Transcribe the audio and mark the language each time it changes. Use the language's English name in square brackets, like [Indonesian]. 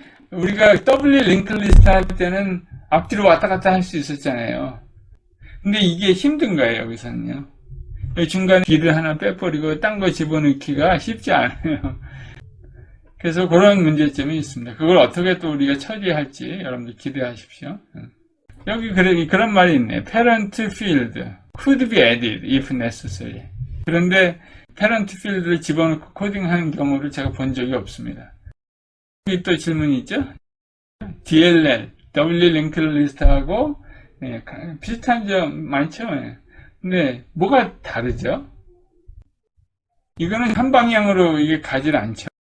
[Korean] 우리가 W 링크 리스트 할 때는 앞뒤로 왔다 갔다 할 수 있었잖아요. 근데 이게 힘든 거예요, 여기서는요. 여기 중간에 길을 하나 빼버리고 딴 거 집어넣기가 쉽지 않아요. 그래서 그런 문제점이 있습니다. 그걸 어떻게 또 우리가 처리할지 여러분들 기대하십시오. 여기 그런 말이 있네요. [English] Parent field could be added if necessary. [Korean] 그런데 parent field를 집어넣고 코딩하는 경우를 제가 본 적이 없습니다. 여기 또 질문이 있죠? DLL, W linked list하고 비슷한 점 많죠? 근데 뭐가 다르죠? 이거는 한 방향으로 이게 가질 않죠.